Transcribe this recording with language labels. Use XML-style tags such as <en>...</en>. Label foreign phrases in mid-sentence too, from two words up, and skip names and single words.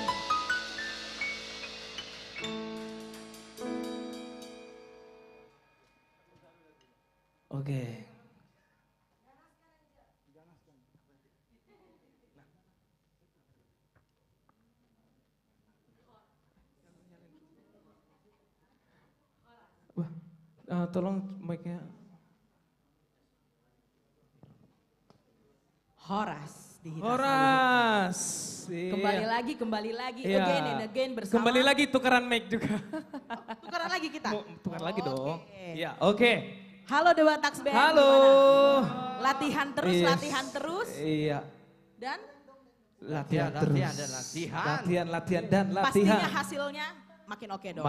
<id>Oke. Wah, tolong mic-nya.</id> <bbc>Horas di Hita</bbc> <id>Horas. Salu. Kembali lagi, Iya.</id> <en>again and again</en> <id>bersama. Kembali lagi tukeran mic juga. Tukaran lagi kita. Tukar lagi dong. Oke. Iya, oke. Halo Dewa Tax Band. Halo. gimana? Latihan terus, Yes. latihan terus. Iya. Dan Latihan terus. latihan dan latihan. Latihan dan latihan. pastinya hasilnya makin oke dong.</id>